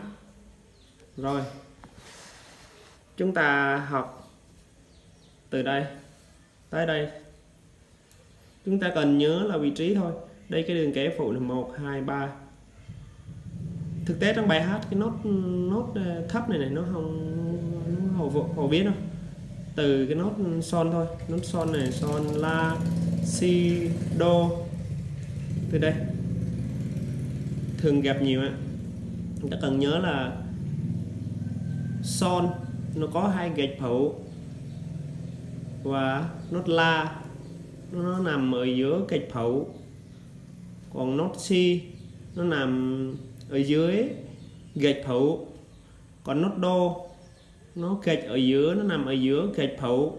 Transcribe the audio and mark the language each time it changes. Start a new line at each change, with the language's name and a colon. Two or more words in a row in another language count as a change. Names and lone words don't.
Vietnamese: Rồi, chúng ta học từ đây tới đây. Chúng ta cần nhớ là vị trí thôi. Đây cái đường kẻ phụ là 1, 2, 3. Thực tế trong bài hát cái nốt thấp này nó không phổ biến đâu. Từ cái nốt son thôi. Nốt son này, son, la, si, do. Từ đây thường gặp nhiều á. Chúng ta cần nhớ là son nó có 2 gạch phụ, và nốt la nó nằm ở giữa gạch phụ, còn nốt si nó nằm ở dưới gạch phụ, còn nốt do nó gạch ở giữa, nó nằm ở giữa gạch phụ.